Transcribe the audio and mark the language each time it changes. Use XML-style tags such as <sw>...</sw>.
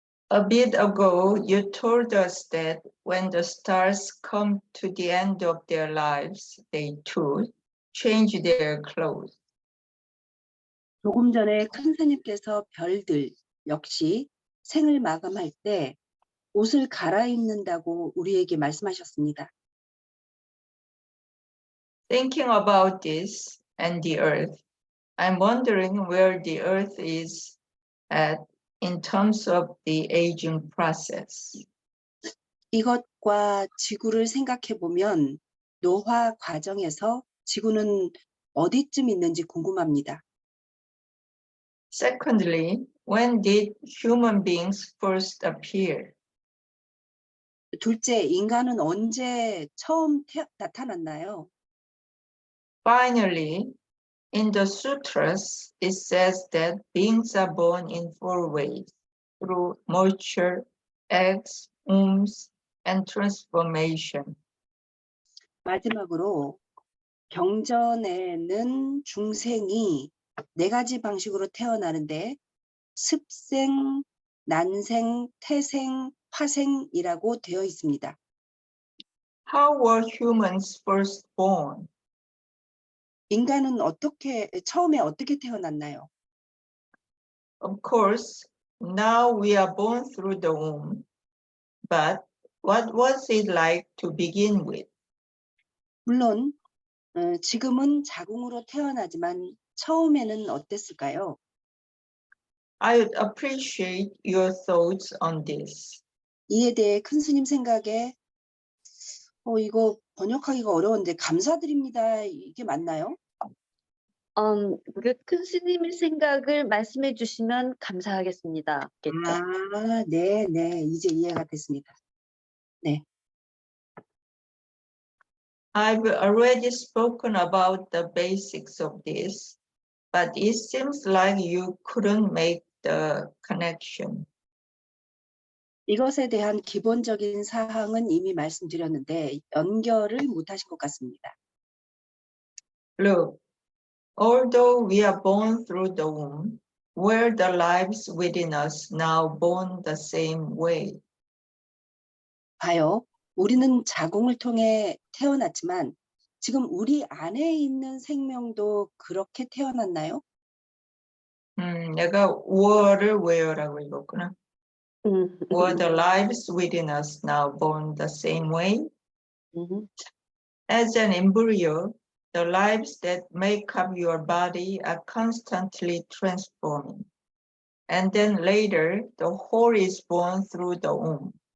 <en>A bit ago, you told us that when the stars come to the end of their lives, they too change their clothes.</en> <ko>조금 전에 큰 스님께서 별들 역시 생을 마감할 때 옷을 갈아입는다고 우리에게 말씀하셨습니다.</ko> <en>Thinking about this and the earth, I'm wondering where the earth is at in terms of the aging process.</en> <ko>이것과 지구를 생각해 보면 노화 과정에서 지구는 어디쯤 있는지 궁금합니다.</ko> <en>Secondly, when did human beings first appear?</en> <ko>둘째, 인간은 언제 처음 나타났나요?</ko> <en>Finally, in the sutras, it says that beings are born in four ways: through moisture, eggs, wombs, and transformation.</en> <ko>마지막으로 경전에는 중생이 네 가지 방식으로 태어나는데 습생, 난생, 태생, 화생이라고 되어 있습니다.</ko> <en>How were humans first born?</en> <ko>인간은 처음에 어떻게 태어났나요?</ko> <en>Of course, now we are born through the womb, but what was it like to begin with?</en> <ko>물론 지금은 자궁으로 태어나지만 처음에는 어땠을까요?</ko> <en>I would appreciate your thoughts on this.</en> <ko>이에 대해 큰 스님 생각에 이거 번역하기가 어려운데 감사드립니다. 이게 맞나요? 큰 스님의 생각을 말씀해 주시면 감사하겠습니다. 아, 네, 이제 이해가 됐습니다. 네.</ko> <en>I've already spoken about the basics of this, but it seems like you couldn't make the connection.</en> <ko>이것에 대한 기본적인 사항은 이미 말씀드렸는데 연결을 못하신 것 같습니다.</ko> <en>Look, although we are born through the womb, were the lives within us now born the same way?</en> <ko>봐요. 우리는 자궁을 통해 태어났지만 지금 우리 안에 있는 생명도 그렇게 태어났나요? 내가 were를 where라고 읽었구나.</ko> <en>Were the lives within us now born the same way? As an embryo, the lives that make up your body are constantly transforming. And then later, the whole is born through the womb.</en>